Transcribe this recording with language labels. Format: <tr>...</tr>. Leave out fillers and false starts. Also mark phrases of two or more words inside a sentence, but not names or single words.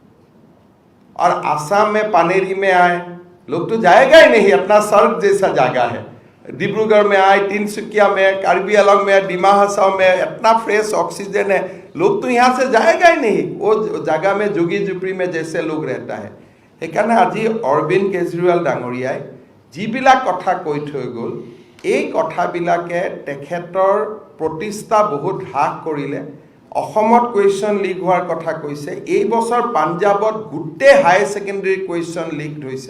<hi>और आसाम में पानेरी में आए लोग तो जाएगा ही नहीं, अपना स्वर्ग जैसा जगह है। डिब्रूगढ़ में आए, तिनसुकिया में, कार्बी आंगलंग में, डिमा हासाओ में इतना</hi> <en>fresh oxygen</en> <hi>है, लोग तो यहाँ से जाएगा ही नहीं। वो जगह में जोगी झोपड़ी में जैसे लोग रहता है।</hi> <as>সেইকাৰণে আজি অৰবিন্দ কেজৰিৱাল ডাঙৰীয়াই যিবিলাক কথা কৈ থৈ গ'ল, এই কথাবিলাকে তেখেতৰ প্ৰতিষ্ঠা বহুত হ্ৰাস কৰিলে। অসমত</as> <en>question leak</en> <as>হোৱাৰ কথা কৈছে। এই বছৰ পাঞ্জাৱত গোটেই</as> <en>higher secondary question leak</en> <as>হৈছে।</as>